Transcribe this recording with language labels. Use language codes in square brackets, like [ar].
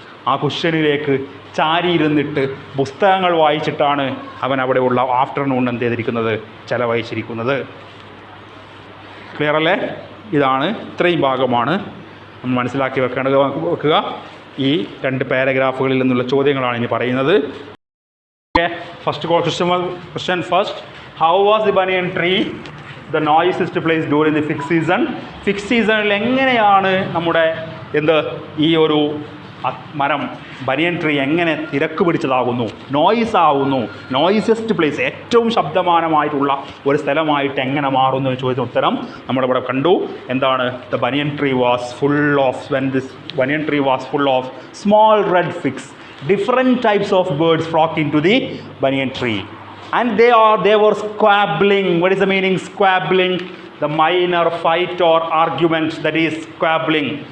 [ml] ആ കുഷ്യനിലേക്ക് ചാരിയിരുന്നിട്ട് പുസ്തകങ്ങൾ വായിച്ചിട്ടാണ് അവൻ അവിടെയുള്ള ആഫ്റ്റർനൂൺ എന്ത് ചെയ്തിരിക്കുന്നത്, ചെലവഴിച്ചിരിക്കുന്നത്. ക്ലിയർ അല്ലേ? ഇതാണ്, ഇത്രയും ഭാഗമാണ് നമ്മൾ മനസ്സിലാക്കി വെക്കുക. ഈ 2 പാരഗ്രാഫുകളിൽ നിന്നുള്ള ചോദ്യങ്ങളാണ് ഇനി പറയുന്നത്. [en] First question first. How was the banyan tree the noisiest place during the fixed season? [ml] Fix സീസണിൽ എങ്ങനെയാണ് നമ്മുടെ ഈ ഒരു മരം ബനിയൻ ട്രീ എങ്ങനെ തിരക്ക് പിടിച്ചതാകുന്നു, നോയിസ് ആകുന്നു, നോയിസസ്റ്റ് പ്ലേസ്, ഏറ്റവും ശബ്ദമാനമായിട്ടുള്ള ഒരു സ്ഥലമായിട്ട് എങ്ങനെ മാറുന്നു എന്ന് ചോദിച്ച ഉത്തരം നമ്മളിവിടെ കണ്ടു. എന്താണ്? [en] The banyan tree was full of, when this banyan tree was full of small red figs, different types of birds flock into the banyan tree. And they were squabbling. What is the meaning squabbling? The minor fight or argument, that is squabbling.